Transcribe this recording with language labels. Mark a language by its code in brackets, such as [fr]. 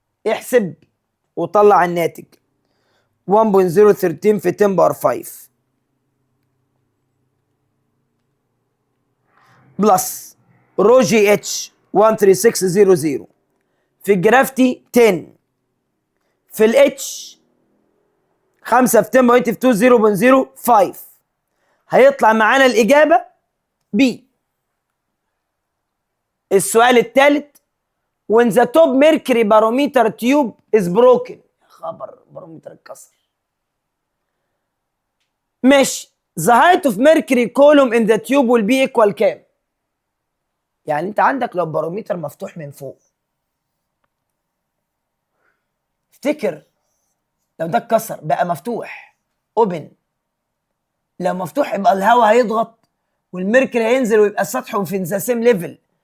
[ar] احسب وطلع الناتج 1.013 في 10 باور 5 بلس رو جي اتش 13600 في الجرافتي 10 في الاتش 5 في 10 باور نيجاتيف 2 0.05 هيطلع معانا الاجابه بي. السؤال الثالث [en] when the top mercury barometer tube is broken. [ar] خبر بارومتر اتكسر. ماشي. [en] the height of mercury column in the tube will be equal [ar] كام؟ يعني انت عندك لو بارومتر مفتوح من فوق افتكر لو ده اتكسر بقى مفتوح اوبن، لو مفتوح يبقى الهواء هيضغط والميركوري هينزل ويبقى السطح في [en] ذا سيم ليفل.